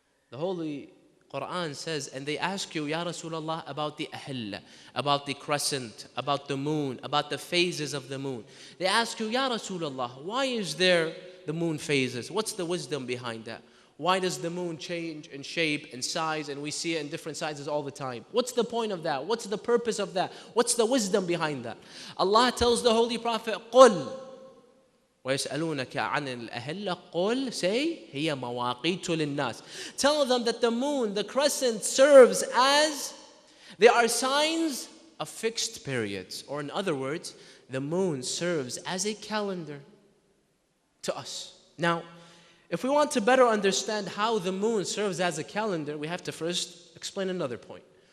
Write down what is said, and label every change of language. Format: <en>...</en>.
<en>The Holy Quran says, and they ask you, Ya Rasulullah, about the ahillah, about the crescent, about the moon, about the phases of the moon. They ask you, Ya Rasulullah, why is there the moon phases? What's the wisdom behind that? Why does the moon change in shape and size and we see it in different sizes all the time? What's the point of that? What's the purpose of that? What's the wisdom behind that? Allah tells the Holy Prophet,</en> <ar>قُلْ وَيَسْأَلُونَكَ عَنِ الْأَهِلَّةِ قُلْ, say, هِيَ مَوَاقِيتُ لِلنَّاسِ.</ar> <en>Tell them that the moon, the crescent, serves as, they are signs of fixed periods. Or in other words, the moon serves as a calendar to us. Now, if we want to better understand how the moon serves as a calendar, we have to first explain another point.</en>